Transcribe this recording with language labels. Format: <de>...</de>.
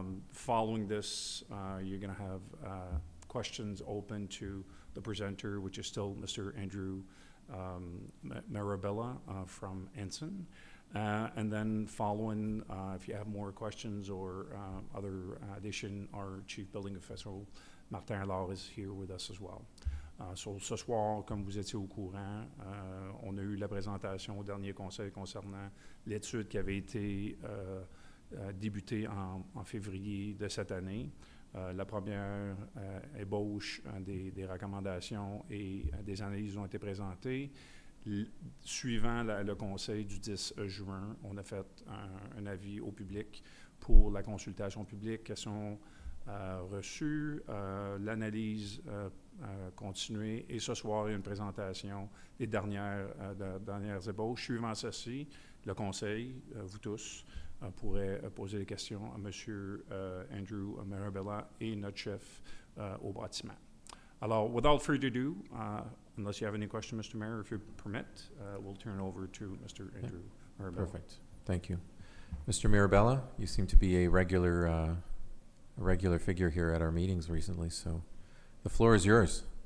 <en>Following this, you're going to have questions open to the presenter, which is still Mr. Andrew Marabella from Ensign. And then following, if you have more questions or other addition, our Chief Building Official, Martin Allard, is here with us as well.</en> <fr>So, ce soir, comme vous étiez au courant, on a eu la présentation au dernier conseil concernant l'étude qui avait été débutée en février de cette année. La première ébauche des recommandations et des analyses ont été présentées. Suivant le conseil du 10 juin, on a fait un avis au public pour la consultation publique, questions reçues, l'analyse continuée, et ce soir, il y a une présentation des dernières ébauches. Suivant ceci, le conseil, vous tous, pourrait poser des questions à M. Andrew Marabella et notre chef au bâtiment.</fr> <en>Alors, without further ado, unless you have any question, Mr. Mayor, if you permit, we'll turn over to Mr. Andrew Marabella. Perfect. Thank you. Mr. Marabella, you seem to be a regular figure here at our meetings recently, so the floor is yours.</en>